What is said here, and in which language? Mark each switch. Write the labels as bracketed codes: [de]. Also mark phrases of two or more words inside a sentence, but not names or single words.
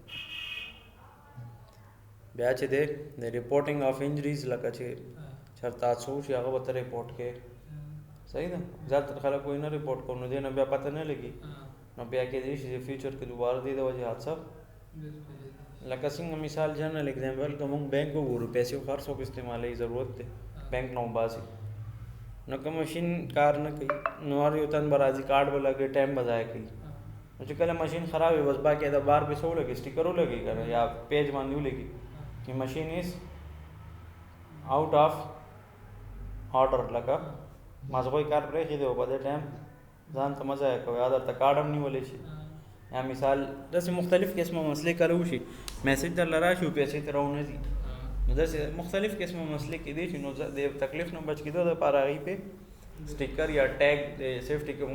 [ps] بیا چې دی د [en] reporting of injuries [ps] لکه چې چېرته حادثه وشي هغه به ته ریپورټ کوې صحیح ده زیاتره خلک وایي نه ریپورټ کوو نو دې نه بیا پته نه لګي نو بیا کېدای شي چې فیوچر کې دوباره دې د وجې حادثه لکه څنګه مثال [en] general example [ps] که موږ بینک وګورو پیسې خو هر څوک استعمالوي ضرورت دی بینک نه وباسي نو که مشین کار نه کوي نو هر یو تن به راځي کارډ به لګوي ټایم به ضایع کوي نو چې کله مشین خراب وي بس باقاعده بار پې څه ولګي سټیکر ولګي که نه یا پیج باندې ولګي چې مشین [en] is out of [ps] آرډر لکه مازغوی کار پرېښي دی او په دې ټایم ځان ته مه ضایع کوئ یا درته کارډ هم نیولی شي یا مثال داسې مختلف قسمه مسلې کله وشي میسج درله راشي او پیسې ته راونه ځي نو داسې مختلف قسمه مسلې کېدای شي نو د تکلیف نه بچ کېدو دپاره هغې پې سټیکر یا ټیګ د سیفټي کې موږ